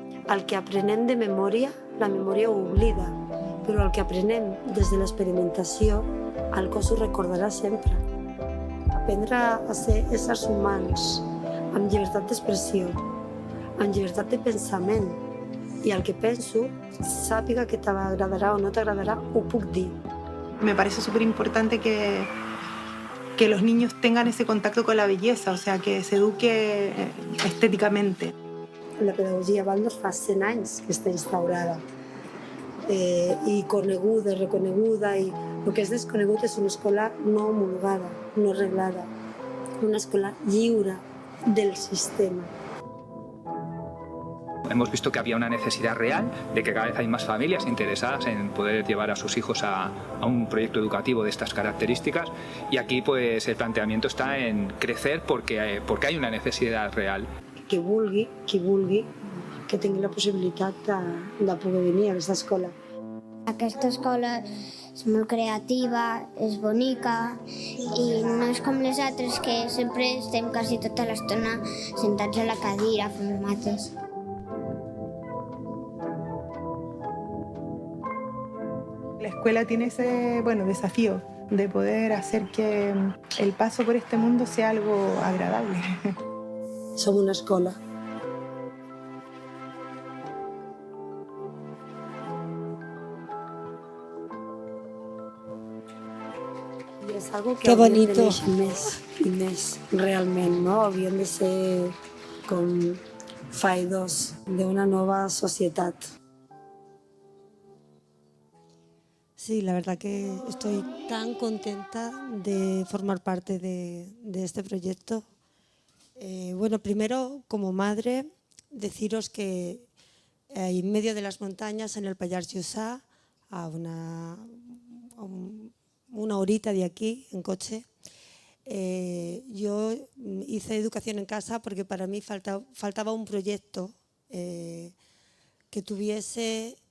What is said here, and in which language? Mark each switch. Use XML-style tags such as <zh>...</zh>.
<ca>El que aprenem de memòria, la memòria ho oblida, però el que aprenem des de l'experimentació, el cos ho recordarà sempre. Aprendre a ser éssers humans, amb llibertat d'expressió, amb llibertat de pensament, i el que penso, sàpiga que t'agradarà o no t'agradarà, ho puc dir.</ca> <es>Me parece súper importante que los niños tengan ese contacto con la belleza, o sea, que se eduque estéticamente.</es> <ca>La pedagogia Waldorf fa 100 anys que està instaurada, i coneguda, reconeguda, i el que és desconegut és una escola no homologada, no reglada, una escola lliure del sistema.</ca> <es>Hemos visto que había una necesidad real de que cada vez hay más familias interesadas en poder llevar a sus hijos a un proyecto educativo de estas características, y aquí pues el planteamiento está en crecer porque hay una necesidad real.</es> <ca>Qui vulgui, que tingui la possibilitat de poder venir a aquesta escola. Aquesta escola és molt creativa, és bonica i no és com les altres que sempre estem quasi tota l'estona sentats a la cadira fent mates.</ca> <es>La escuela tiene ese desafío de poder hacer que el paso por este mundo sea algo agradable.</es> <ca>Som una escola. I és algo que hauríem de néixer més i més, realment, no? Hauríem de ser com faedors d'una nova societat.</ca> <es>Sí, la verdad que estoy tan contenta de formar parte de este proyecto. Bueno, primero, como madre, deciros que en medio de las montañas, en el Pallars Jussá, a una horita de aquí, en coche, yo hice educación en casa porque para mí faltaba un proyecto que tuviese</es>